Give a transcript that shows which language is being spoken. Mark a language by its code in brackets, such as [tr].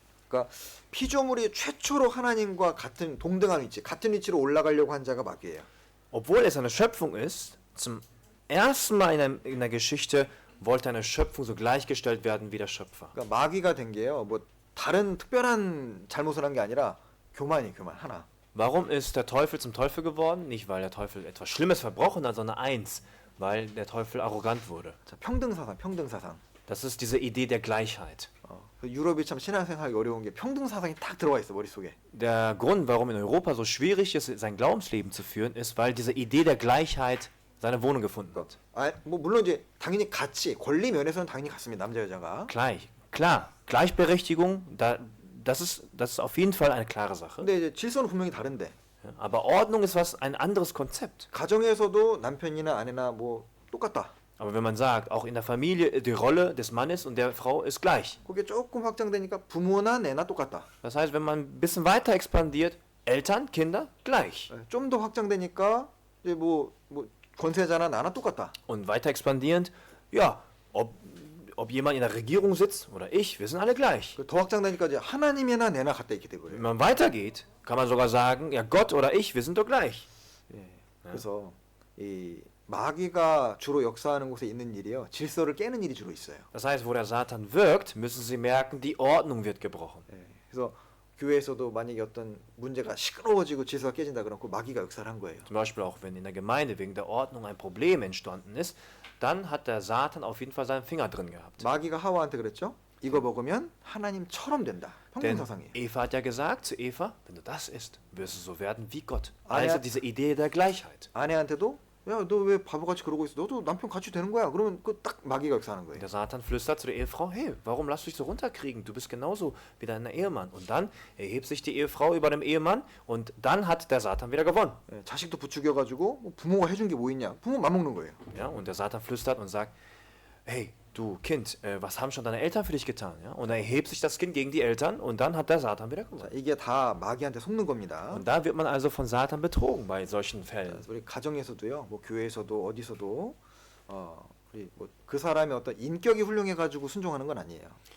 [ko] 그러니까 피조물이 최초로 하나님과 같은 동등한 위치, 같은 위치로 올라가려고 한 자가 마귀예요. [de] Obwohl es eine Schöpfung ist, zum ersten Mal in der Geschichte wollte eine Schöpfung so gleichgestellt werden wie der Schöpfer. [ko] 그러니까 마귀가 된 게요. 뭐 다른 특별한 잘못을 한 게 아니라 교만 하나. [de] Warum ist der Teufel zum Teufel geworden? Nicht, weil der Teufel etwas Schlimmes verbrochen hat, sondern eins, weil der Teufel arrogant wurde. [ko] 자, 평등사상. [de] Das ist diese Idee der Gleichheit. [ko] 유럽이 참 신앙생활이 어려운 게 평등사상이 딱 들어와 있어 머릿속에. [de] Der Grund, warum in Europa so schwierig ist, sein Glaubensleben zu führen, ist, weil diese Idee der Gleichheit seine Wohnung gefunden hat. [ko] 뭐 물론 이제 당연히 같이 권리 면에서는 당연히 같습니다. 남자 여자가. [de] Klar, Gleichberechtigung, das ist auf jeden Fall eine klare Sache. [ko] 근데 이제 질서는 분명히 다른데. [de] Ja, aber Ordnung ist ein anderes Konzept. [ko] 가정에서도 남편이나 아내나 뭐 똑같다. [de] Aber wenn man sagt, auch in der Familie, die Rolle des Mannes und der Frau ist gleich. [ko] 그게 조금 확장되니까 부모나 내나 똑같다. [de] Das heißt, wenn man ein bisschen weiter expandiert, Eltern, Kinder, gleich. [ko] 좀 더 확장되니까 이제 뭐 권세자나 나나 똑같다. [de] Und weiter expandierend, ja, ob jemand in der Regierung sitzt oder ich, wir sind alle gleich. [ko] 더 확장되니까 이제 하나님이나 내나 같다 이렇게 [de] Wenn [ko] 되고요. [de] man weitergeht, kann man sogar sagen, ja, Gott oder ich, wir sind doch gleich. [ko] 그래서 이 마귀가 주로 역사하는 곳에 있는 일이요. 질서를 깨는 일이 주로 있어요. [de] Das heißt, wo der Satan wirkt, müssen sie merken, die Ordnung wird gebrochen. [ko] 그래서 교회에서도 만약에 어떤 문제가 시끄러워지고 질서가 깨진다 그러면 그 마귀가 역사를 한 거예요. [de] Zum Beispiel auch, wenn in der Gemeinde wegen der Ordnung ein Problem entstanden ist, dann hat der Satan auf jeden Fall seinen Finger drin gehabt. [ko] 마귀가 하와한테 그랬죠. 이거 먹으면 하나님처럼 된다. [de] Denn [ko] 평등사상이에요. [de] Eva hat ja gesagt zu Eva, wenn du das isst, wirst du so werden wie Gott. Ah, ja. Also diese Idee der Gleichheit. [ko] 아내한테도 야, 너 왜 바보같이 그러고 있어? 너도 남편 같이 되는 거야. 그러면 그 딱 마귀가 역사하는 거예요. [de] Der Satan flüstert zu der Ehefrau, hey, warum lass du dich so runterkriegen? Du bist genauso wie dein Ehemann. Und dann erhebt sich die Ehefrau über dem Ehemann und dann hat der Satan wieder gewonnen. [ko] 자식도 부추겨가지고 뭐 부모가 해준 게 뭐 있냐? 부모 맘먹는 거예요. [de] Ja, und der Satan flüstert und sagt, hey, du Kind, was haben schon deine Eltern für dich getan? Ja? Und dann erhebt sich das Kind gegen die Eltern und dann hat der Satan wieder [ko] 자, [de] gewonnen. [ko] 이게 다 마귀한테 속는 겁니다. [de] Und da wird man also von Satan betrogen bei solchen Fällen. [ko] 우리 가정에서도요, 뭐 교회에서도 어디서도 우리 뭐 그 사람의 어떤 인격이 훌륭해가지고 순종하는 건 아니에요.